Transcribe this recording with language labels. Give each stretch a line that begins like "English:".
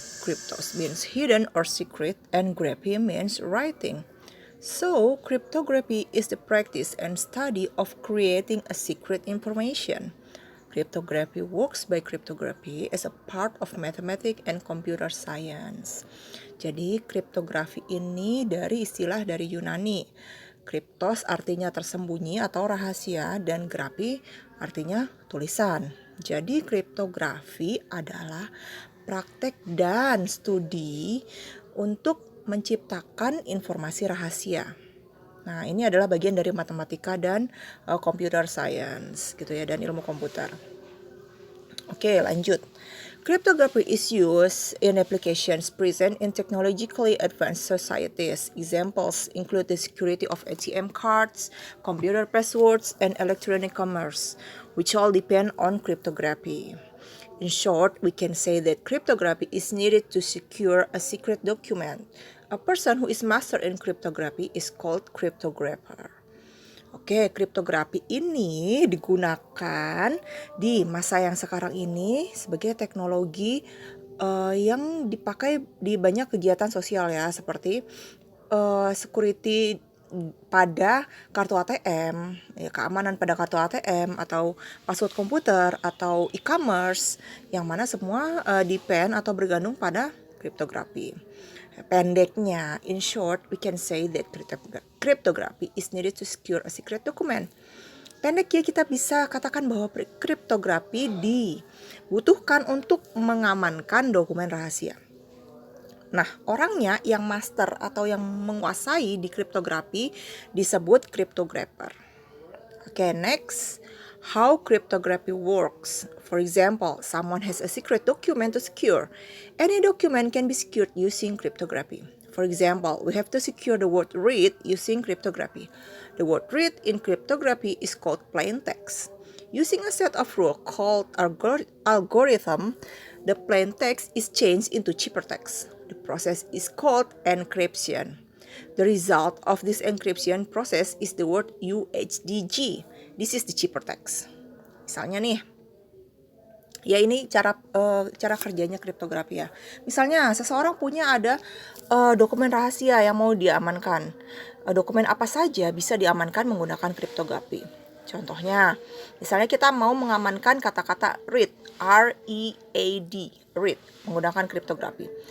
English: Cryptos means hidden or secret, and graphy means writing. So, cryptography is the practice and study of creating a secret information. Cryptography works by cryptography as a part of mathematics and computer science.
Indonesian: Jadi, kriptografi ini dari istilah dari Yunani. Kryptos artinya tersembunyi atau rahasia dan grafi artinya tulisan. Jadi, kriptografi adalah praktek dan studi untuk menciptakan informasi rahasia. Nah, ini adalah bagian dari matematika dan computer science gitu ya, dan ilmu komputer. Oke, lanjut.
English: Cryptography is used in applications present in technologically advanced societies. Examples include the security of ATM cards, computer passwords, and electronic commerce, which all depend on cryptography. In short, we can say that cryptography is needed to secure a secret document. A person who is master in cryptography is called cryptographer.
Indonesian: Oke, kriptografi ini digunakan di masa yang sekarang ini sebagai teknologi yang dipakai di banyak kegiatan sosial ya, seperti security pada kartu ATM, ya, keamanan pada kartu ATM atau password komputer atau e-commerce, yang mana semua depend atau bergantung pada kriptografi.
English: Pendeknya, in short, we can say that cryptography is needed to secure a secret document.
Indonesian: Pendeknya kita bisa katakan bahwa kriptografi dibutuhkan untuk mengamankan dokumen rahasia. Nah, orangnya yang master atau yang menguasai di kriptografi disebut cryptographer.
English: Okay, next, how cryptography works. For example, someone has a secret document to secure. Any document can be secured using cryptography. For example, we have to secure the word read using cryptography. The word read in cryptography is called plain text. Using a set of rules called algorithm, the plain text is changed into ciphertext. The process is called encryption. The result of this encryption process is the word UHDG. This is the ciphertext.
Indonesian: Misalnya nih, ya ini cara kerjanya kriptografi ya. Misalnya seseorang punya ada dokumen rahasia yang mau diamankan. Dokumen apa saja bisa diamankan menggunakan kriptografi. Contohnya, misalnya kita mau mengamankan kata-kata read, R-E-A-D, read, menggunakan kriptografi.